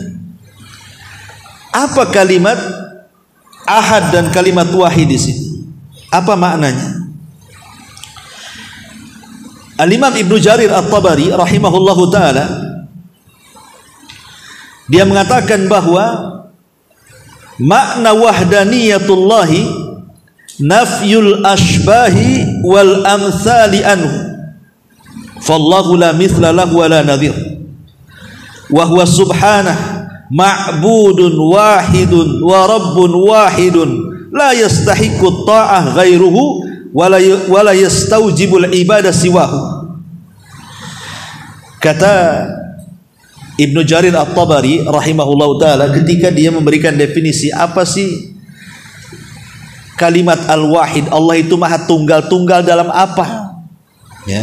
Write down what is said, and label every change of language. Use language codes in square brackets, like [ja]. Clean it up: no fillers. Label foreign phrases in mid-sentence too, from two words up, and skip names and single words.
[id] Apa kalimat ahad dan kalimat wahid di sini? Apa maknanya? Al-Imam Ibnu Jarir At-Tabari [ar] رحمه الله تعالى, [id] dia mengatakan bahwa makna [ar] وحدانية الله نفي الأشباه والأمثال عنه، فالله لا مثل له ولا نظير، وهو سبحانه معبود واحد ورب واحد لا يستحق الطاعة غيره ولا يستوجب العبادة سواه. [id] Kata Ibnu Jarir At-Tabari [ar] رحمه الله تعالى [id] ketika dia memberikan definisi apa sih kalimat al-wahid, Allah itu maha tunggal dalam apa? Ya.